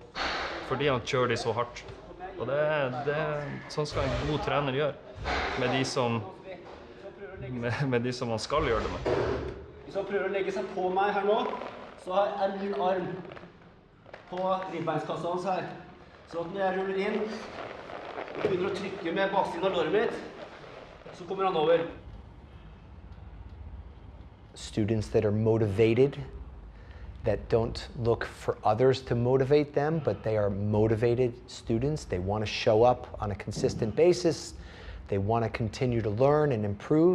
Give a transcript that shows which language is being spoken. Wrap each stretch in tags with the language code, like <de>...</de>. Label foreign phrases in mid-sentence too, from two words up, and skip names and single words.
<no>Fordi han kjører de så hardt. Og sånn skal en god trener gjøre, med de som man skal gjøre det med. Hvis han prøver å legge seg på meg her nå, så er min arm på ribbeinskassa hans her. Så at når jeg ruller inn og begynner å trykke med baksiden av låret mitt, så kommer han over.</no> <en>Students that are motivated, that don't look for others to motivate them, but they are motivated students. They want to show up on a consistent basis. They want to continue to learn and improve.</en>